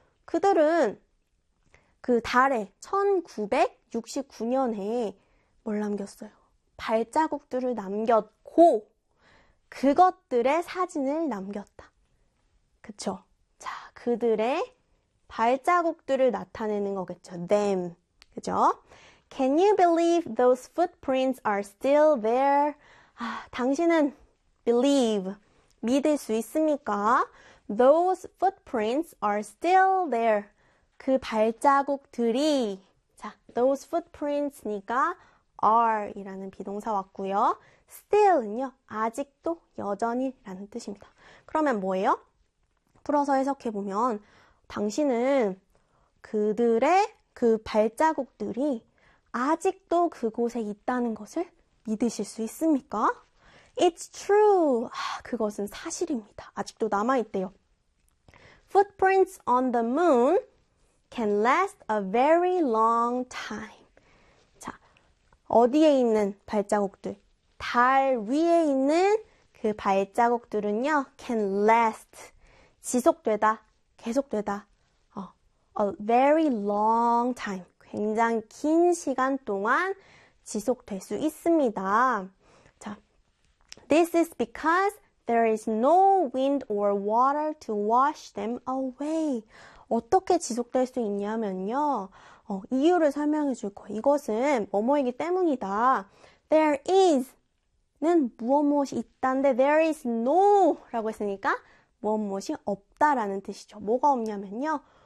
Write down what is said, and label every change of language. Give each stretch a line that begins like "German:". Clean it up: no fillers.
Korean: 그들은 그 달에 1969년에 뭘 남겼어요? 발자국들을 남겼고 그것들의 사진을 남겼다. 그쵸? 자, 그들의 발자국들을 나타내는 거겠죠. them. 그죠?
English: Can you believe those footprints are still there?
Korean: 아, 당신은 believe 믿을 수 있습니까?
English: Those footprints are still there.
Korean: 그 발자국들이, 자,
English: those footprints니까 are
Korean: 이라는 비동사 왔고요. still은요, 아직도 여전히 라는 뜻입니다. 그러면 뭐예요? 풀어서 해석해보면, 당신은 그들의 그 발자국들이 아직도 그곳에 있다는 것을 믿으실 수 있습니까?
English: It's true.
Korean: 아, 그것은 사실입니다. 아직도 남아있대요.
English: Footprints on the moon can last a very long time.
Korean: 어디에 있는 발자국들? 달 위에 있는 그 발자국들은요, can last. 지속되다, 계속되다.
English: A very long time.
Korean: 굉장히 긴 시간 동안 지속될 수 있습니다.
English: 자, this is because there is no wind or water to wash them away.
Korean: 어떻게 지속될 수 있냐면요. 이유를 설명해 줄 거예요. 이것은 뭐뭐이기 때문이다. There is는 무엇무엇이 있다는데 there is no라고 했으니까 무엇무엇이 없다라는 뜻이죠. 뭐가 없냐면요.